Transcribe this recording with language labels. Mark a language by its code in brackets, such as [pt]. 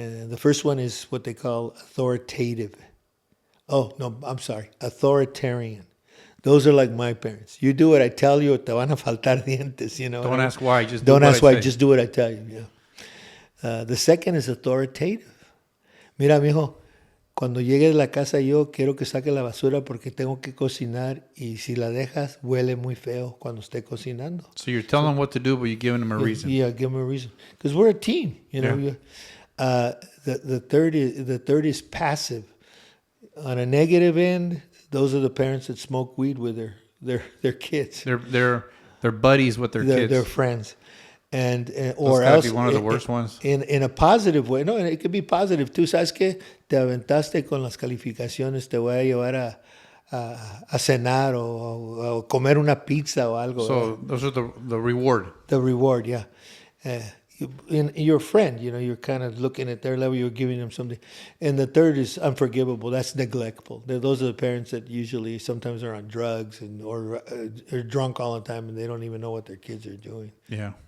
[en] And the first one is what they call authoritative. Oh, no, I'm sorry, authoritarian. Those are like my parents. You do what I tell you, [es] te van a faltar dientes. [en] Don't ask why. Just don't ask why. Say. Just do what I tell you. Yeah. The second is authoritative. [es] Mira, mijo, cuando llegue de la casa yo quiero que saque la basura porque tengo que cocinar y si la dejas huele muy feo cuando esté cocinando. [en] So you're telling them what to do, but you're giving them a reason. Yeah, give them a reason because we're a team. The third is passive. On a negative end, those are the parents that smoke weed with their kids. They're buddies with their kids. They're friends, or gotta else be one of the worst ones. In a positive way. No, it could be positive. [es] Tú sabes que te aventaste con las calificaciones. Te voy a llevar a cenar o comer una pizza o algo. [en] So those are the reward. The reward, yeah. Your friend, you're kind of looking at their level, you're giving them something. And the third is unforgivable. That's neglectful. Those are the parents that usually sometimes are on drugs or are drunk all the time and they don't even know what their kids are doing. Yeah.